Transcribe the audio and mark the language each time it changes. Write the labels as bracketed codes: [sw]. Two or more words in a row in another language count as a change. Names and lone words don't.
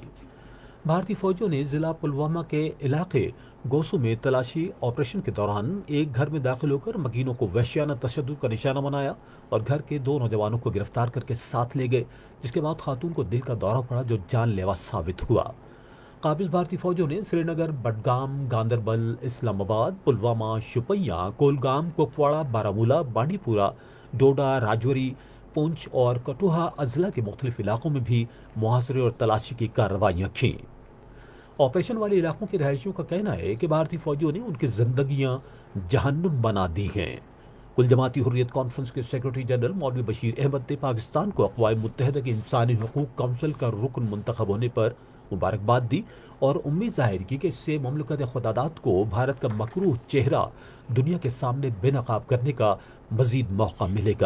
[ur] بھارتی فوجوں نے ضلع پلوامہ کے علاقے گوسو میں تلاشی آپریشن کے دوران ایک گھر میں داخل ہو کر مکینوں کو وحشیانہ تشدد کا نشانہ بنایا اور گھر کے 2 نوجوانوں کو گرفتار کر کے ساتھ لے گئے، جس کے بعد خاتون کو دل کا دورہ پڑا جو جان لیوا ثابت ہوا۔ قابض بھارتی فوجوں نے سری نگر، بڈگام، گاندربل، اسلام آباد، پلوامہ، شوپیاں، کولگام، کپواڑہ، بارامولہ، بانڈی پورہ، ڈوڈا، راجوری، پونچھ اور کٹھوعہ اضلاع کے مختلف علاقوں میں بھی محاصرے اور تلاشی کی کارروائیاں کیں۔ آپریشن والے علاقوں کے رہائشیوں کا کہنا ہے کہ بھارتی فوجیوں نے ان کی زندگیاں جہنم بنا دی ہیں۔ کل جماعتی حریت کانفرنس کے سیکرٹری جنرل مولوی بشیر احمد نے پاکستان کو اقوام متحدہ کی انسانی حقوق کونسل کا رکن منتخب ہونے پر مبارکباد دی اور امید ظاہر کی کہ اس سے مملکت خداداد کو بھارت کا مکروہ چہرہ دنیا کے سامنے بے نقاب کرنے کا مزید موقع ملے گا۔